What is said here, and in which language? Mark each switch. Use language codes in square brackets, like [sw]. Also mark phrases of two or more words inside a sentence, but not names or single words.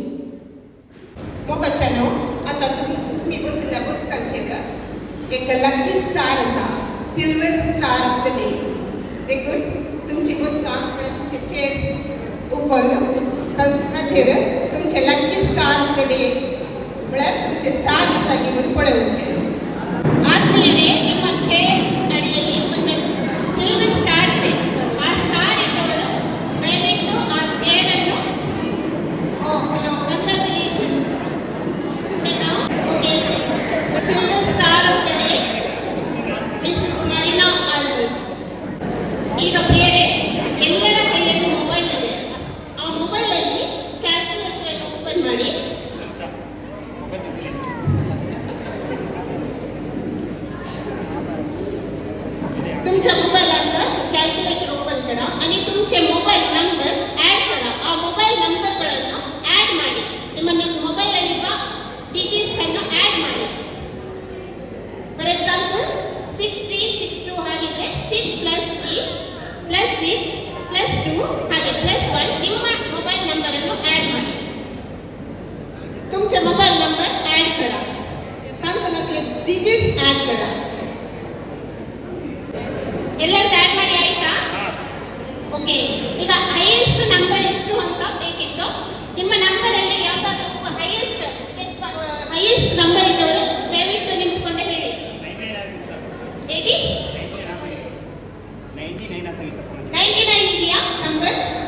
[kok] मोगाच्यानो आता तुम्ही बसल्या बसकांचेर एक [en] lucky star [kok] आसा, [en] silver star of the day. [kok] देखून तुमची बसका म्हणजे तुमचे चेअर्स उखल ताचेर तुमचे [en] lucky star of the day [kok] म्हळ्यार तुमचे स्टार आसा की म्हणून पळोवचे. [kn] ಆದ್ಮೇಲೆ ನಿಮ್ಮ ಚೇರ್ ಅಡಿಯಲ್ಲಿ ಒಂದು [en] silver star [kn] ಇದೆ. ಆ ಸ್ಟಾರ್ ಇದ್ದವರು ದಯವಿಟ್ಟು ಆ ಚೇರ್ ಅನ್ನು [en] hello congratulations okay silver star of the day Mrs Marina Alvas. [kn] ಈಗ ಪ್ರಿಯರೇ ಎಲ್ಲರ ಕೈಯಲ್ಲೂ ಮೊಬೈಲ್ ಇದೆ. ಆ ಮೊಬೈಲಲ್ಲಿ ಕ್ಯಾಲ್ಕುಲೇಟರ್ ಅನ್ನು ಓಪನ್ ಮಾಡಿ [mr] तुमच्या मोबाईलचा कॅल्क्युलेटर ओपन करा आणि तुमचे मोबाईल नंबर ॲड करा. [kn] ಆ ಮೊಬೈಲ್ ನಂಬರ್ಗಳನ್ನು ಆ್ಯಡ್ ಮಾಡಿ. ನಿಮ್ಮ ಮೊಬೈಲಲ್ಲಿರುವ ಡಿಜಿಟ್ಸ್ ಅನ್ನು ಆ್ಯಡ್ ಮಾಡಿ. [en] for example [kn] 6362 ಹಾಗಿದ್ರೆ 6 + 3 + 6 + 2 ಹಾಗೆ +1 ನಿಮ್ಮ [en] mobile number [kn] ಅನ್ನು ಆ್ಯಡ್ ಮಾಡಿ. [kok] तुमचे [en] mobile number [kok] ॲड करा. तांतून असले डिजिट्स ॲड करा. [kn] ಎಲ್ಲರದ್ದು ಆ್ಯಡ್ ಮಾಡಿ ಆಯ್ತಾ? ಓಕೆ. ಈಗ [en] highest number [kn] ಎಷ್ಟು ಅಂತ ಬೇಕಿತ್ತು. ನಿಮ್ಮ ನಂಬರಲ್ಲಿ ಯಾವುದಾದ್ರೂ [en] highest number [kn] ಇದ್ದವರು ದಯವಿಟ್ಟು ನಿಂತ್ಕೊಂಡು ಹೇಳಿ. 99 ಇದೆಯಾ ನಂಬರ್?